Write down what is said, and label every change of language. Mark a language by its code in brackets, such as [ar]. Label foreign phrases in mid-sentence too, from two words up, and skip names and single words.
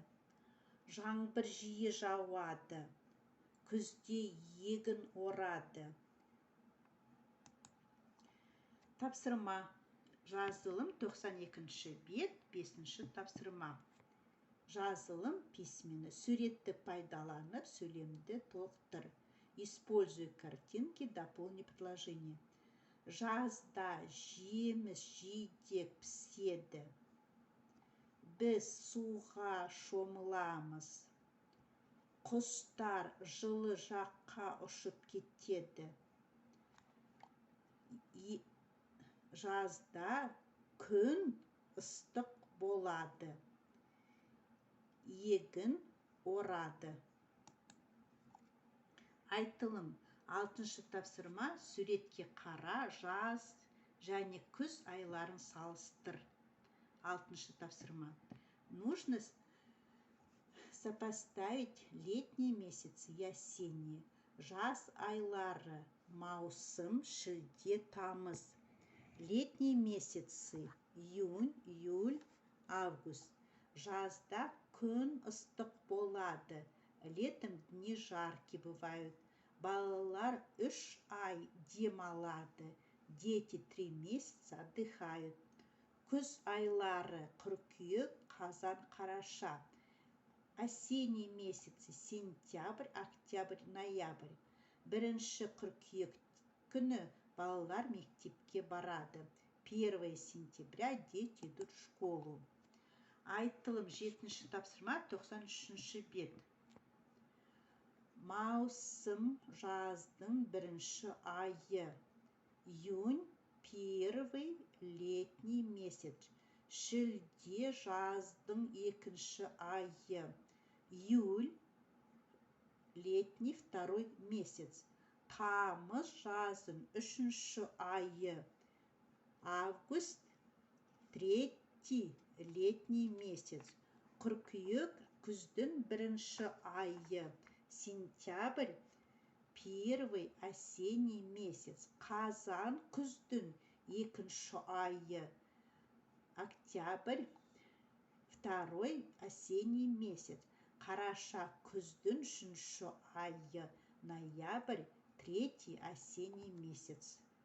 [kk] Жаңбыр жиі жауады. Күзде егін орады. Тапсырма. Жазылым 92-ші бет, 5-ші тапсырма. Жазылым письмені. Суретті пайдаланып, сөйлемді толықтыр. [ru] Используй картинки, дополни предложение. [kk] Жазда жеміс жидек піседі. Біз суға шомыламыз. Құстар жылы жаққа ұшып кетеді. Жазда күн ыстық болады. Егін орады. Айтылым. 6-шы тапсырма. Суретке қара, жаз және күз айларын салыстыр. 6-шы тапсырма. [ru] Нужно сопоставить летние месяцы и осенние. [kk] Жаз айлары. Маусым, шілде, тамыз. [ru] Летние месяцы. Июнь, июль, август. [kk] Жазда күн ыстық болады. [ru] Летом дни жаркие бывают. [kk] Балалар 3 ай демалады. [ru] Дети 3 месяца отдыхают. [kk] Күз айлары. Қыркүйек, қазан, қараша. [ru] Осенние месяцы. Сентябрь, октябрь, ноябрь. [kk] 1-ші қыркүйек күні балалар мектепке барады. [ru] 1 сентября дети идут в школу. [kk] Айтылым 7-ші тапсырма 93-ші бет. маусым жаздың бірінші айы. [ru] Июнь первый летний месяц. [kk] Шілде жаздың екінші айы. [ru] Июль летний второй месяц. [kk] Тамыз жаздың үшінші айы. [ru] Август третий летний месяц. [kk] Қыркүйек күздің бірінші айы. [ru] Сентябрь первый осенний месяц. [kk] Қазан күздің екінші айы. [ru] Октябрь второй осенний месяц. [kk] Қараша күздің үшінші айы. [ru] Ноябрь третий осенний месяц.